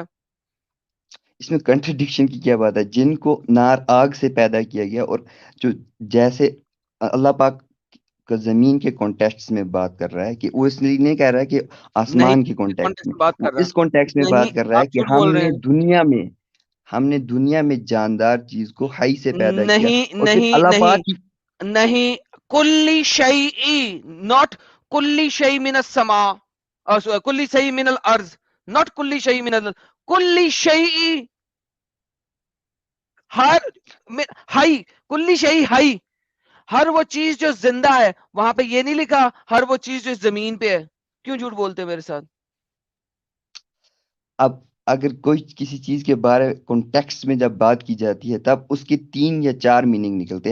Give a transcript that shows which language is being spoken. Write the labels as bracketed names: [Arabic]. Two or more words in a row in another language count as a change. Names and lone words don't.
[Urdu] اس میں کنٹرڈکشن کی کیا بات ہے؟ جن کو نار آگ سے پیدا کیا گیا، اور جو جیسے اللہ پاک کا زمین کے کانٹیکسٹ میں بات کر رہا ہے، کہ وہ اس لیے نہیں کہہ رہا ہے کہ نہیں آسمان کے کانٹیکسٹ کانٹیکسٹ میں، میں بات وہ کر رہا اس کانٹیکسٹ میں نہیں. بات کر رہا ہے آپ کہ جھوٹ بول رہے ہیں. ہم نے دنیا میں جاندار چیز کو حی سے پیدا کیا، نہیں اور پھر نہیں اللہ نہیں پاک کی نہیں. [Arabic] کلی شیء ناٹ کلی شیء من السماء، کلی شیء من الارض، ناٹ کلی شیء من کلی شیء. [Urdu] ہر ہائی [Arabic] کلی شئی ہائی، [Urdu] ہر وہ چیز جو زندہ ہے. وہاں پہ یہ نہیں لکھا ہر وہ چیز جو زمین پہ ہے. کیوں جھوٹ بولتے میرے ساتھ؟ اب اگر کوئی کسی چیز کے بارے کانٹیکسٹ میں جب بات کی جاتی ہے تب اس کے 3 یا 4 میننگ نکلتے ہیں.